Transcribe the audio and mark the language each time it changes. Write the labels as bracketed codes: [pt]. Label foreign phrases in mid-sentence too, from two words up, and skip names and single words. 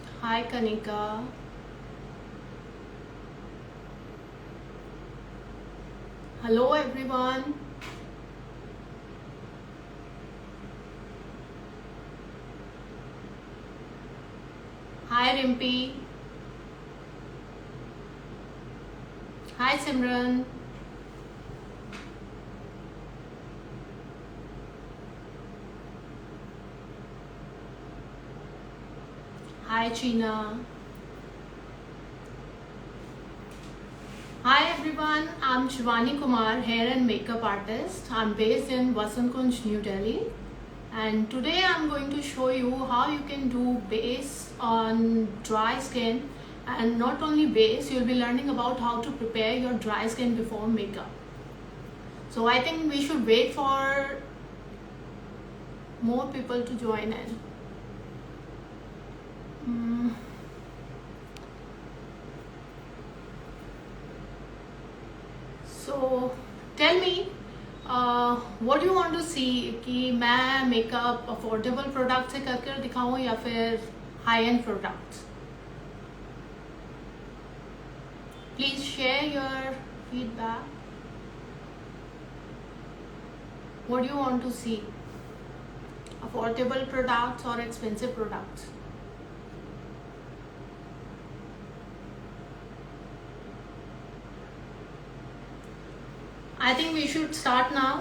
[en] Hi Kanika. Hello everyone. Hi Rimpi. Hi Simran. Hi China. Hi everyone, I'm Shivani Kumar, hair and makeup artist. I'm based in Vasant Kunj, New Delhi. And today I'm going to show you how you can do base on dry skin. And not only base, you'll be learning about how to prepare your dry skin before makeup. So I think we should wait for more people to join in. So tell me, what do you want to see [hi] कि मैं मेकअप [en] affordable product [hi] से करके दिखाऊं या फिर [en] high end products. please share your feedback. What do you want to see? Affordable products or expensive products? I think we should start now.